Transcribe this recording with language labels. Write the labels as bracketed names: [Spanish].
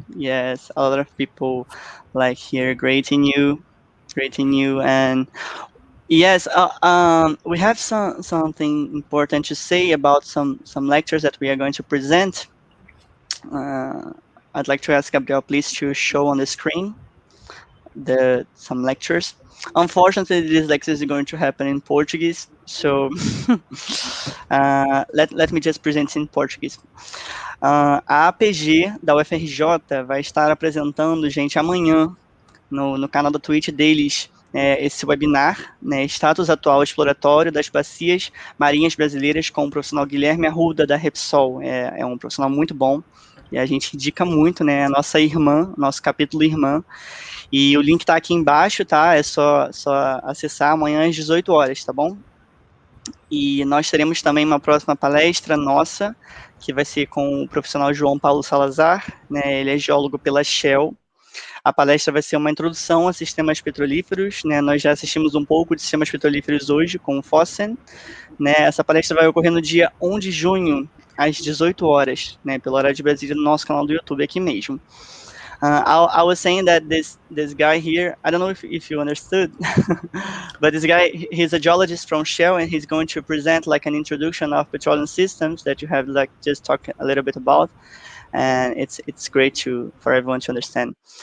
[English] Yes, a lot of people like here greeting you, and yes, we have something important to say about some lectures that we are going to present. I'd like to ask Gabriel, please, to show on the screen some lectures. Unfortunately, this lecture is going to happen in Portuguese, so let me just present in Portuguese. [Portuguese] A APG da UFRJ vai estar apresentando, gente, amanhã, no canal do Twitch deles, esse webinar, né, Status Atual Exploratório das Bacias Marinhas Brasileiras, com o profissional Guilherme Arruda, da Repsol. É um profissional muito bom, e a gente indica muito, né, a nossa irmã, nosso capítulo irmã, e o link está aqui embaixo, tá? É só acessar amanhã às 18 horas, tá bom? E nós teremos também uma próxima palestra nossa, que vai ser com o profissional João Paulo Salazar, né? Ele é geólogo pela Shell. A palestra vai ser uma introdução a sistemas petrolíferos, né? Nós já assistimos um pouco de sistemas petrolíferos hoje com o Fossen, né? Essa palestra vai ocorrer no dia 1 de junho, às 18 horas, né? Pelo horário de Brasília, no nosso canal do YouTube aqui mesmo. [English] I was saying that this guy here, I don't know if you understood, but this guy, he's a geologist from Shell, and he's going to present like an introduction of petroleum systems that you have like just talked a little bit about, and it's great for everyone to understand.